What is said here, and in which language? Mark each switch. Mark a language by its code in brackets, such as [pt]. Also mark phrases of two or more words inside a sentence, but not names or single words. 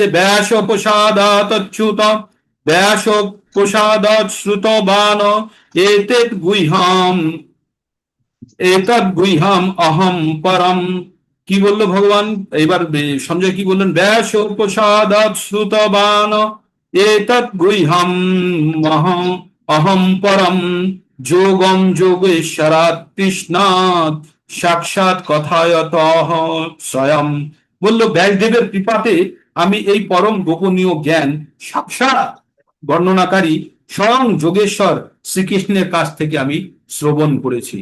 [sa] ব্যাস প্রসাদাৎ অচ্যুত, ব্যাস প্রসাদাৎ শ্রুতবান এতদ্ গুহ্যম অহম পরম [bn] কি বললো ভগবান? এইবার সঞ্জয় কি বললেন? [sa] ব্যাস প্রসাদাৎ শ্রুতবান এতৎ গুহ্যম মহম অহম পরম যোগম যোগেশ্বরাৎ কৃষ্ণাৎ সাক্ষাৎ কথায়ত স্বয়ং। [bn] বলল ব্যাসদেবের কৃপাতে আমি এই পরম গোপনীয় জ্ঞান সাক্ষাৎ বর্ণনাকারী স্বয়ং যোগেশ্বর শ্রীকৃষ্ণের কাছ থেকে আমি শ্রবণ করেছি।